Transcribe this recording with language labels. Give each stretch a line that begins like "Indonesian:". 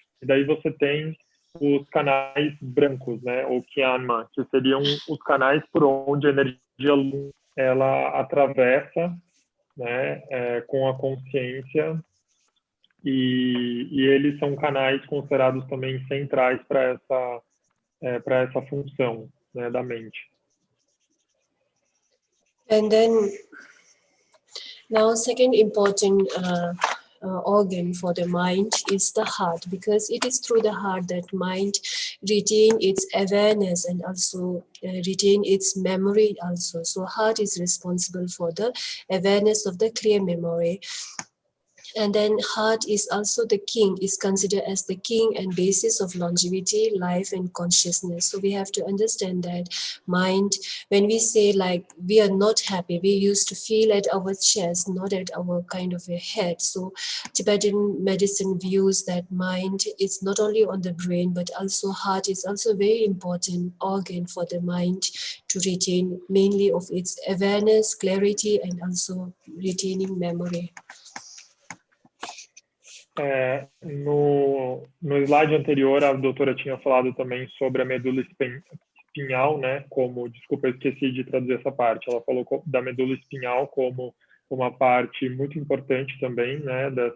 Portuguese: E daí você tem os canais brancos, né, ou kyanma, que seriam os canais por onde a energia lum ela atravessa, né, com a consciência. E eles são canais considerados também centrais para essa função, né, da mente.
English: And then now second important organ for the mind is the heart, because it is through the heart that mind retain its awareness and also retain its memory also. So heart is responsible for the awareness of the clear memory. And then heart is also the king, is considered as the king and basis of longevity, life, and consciousness. So we have to understand that mind, when we say like we are not happy, we used to feel at our chest, not at our kind of a head. So Tibetan medicine views that mind is not only on the brain, but also heart is also a very important organ for the mind to retain mainly of its awareness, clarity, and also retaining memory.
Portuguese: No slide anterior, a doutora tinha falado também sobre a medula espinhal, né? Desculpa, eu esqueci de traduzir essa parte. Ela falou da medula espinhal como uma parte muito importante também, né?